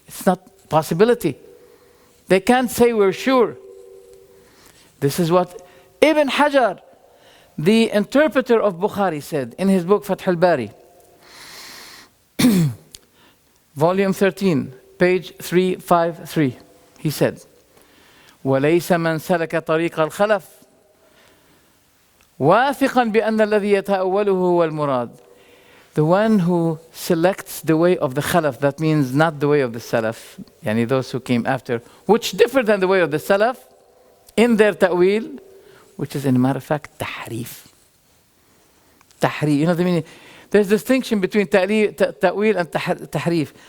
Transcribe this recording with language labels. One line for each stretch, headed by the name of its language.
English: It's not possibility. They can't say we're sure. This is what Ibn Hajar, the interpreter of Bukhari, said in his book Fath al-Bari, volume 13, page 353. He said,
Arabic: وليس من سلك طريق الخلف واثقا بأن الذي يتأوله هو المراد.
English: The one who selects the way of the Khalaf, that means not the way of the Salaf, yani those who came after, which differ than the way of the Salaf in their ta'wil, which is, in a matter of fact, tahrif. Tahrif, you know what I mean? There's distinction between ta'wil and tahrif.